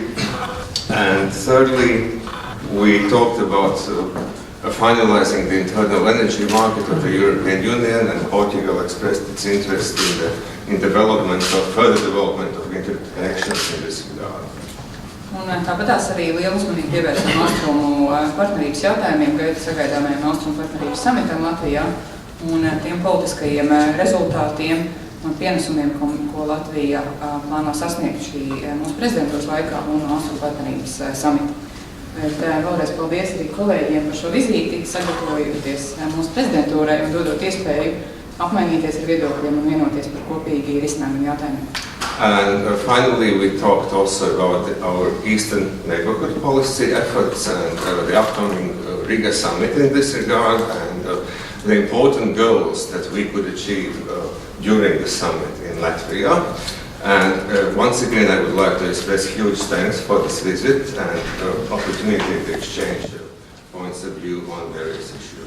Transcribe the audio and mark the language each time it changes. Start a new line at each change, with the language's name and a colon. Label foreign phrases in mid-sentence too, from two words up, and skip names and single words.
English: And thirdly, we talked about finalizing the internal energy market of the European Union, and Portugal expressed its interest in further development of interconnections in this regard.
Latvian: Un tāpatās arī lielu uzmanību pievērsām austrumu partnerības jautājumiem, sagaidāmajam austrumu partnerības samitam Latvijā un tiem politiskajiem rezultātiem un pienesumiem, ko Latvija plāno sasniegt šī mūsu prezidentūras laikā un austrumu partnerības samita. Bet vēlreiz paldies arī kolēģiem par šo vizīti, sagatavojoties mūsu prezidentūrai un dodot iespēju apmainīties ar viedokļiem un vienoties par kopīgi risinājumiem jautājumiem.
English: And finally, we talked also about our Eastern neighborhood policy efforts and the upcoming Riga summit in this regard and the important goals that we could achieve during the summit in Latvia. And once again, I would like to express huge thanks for this visit and opportunity to exchange points of view on various issues.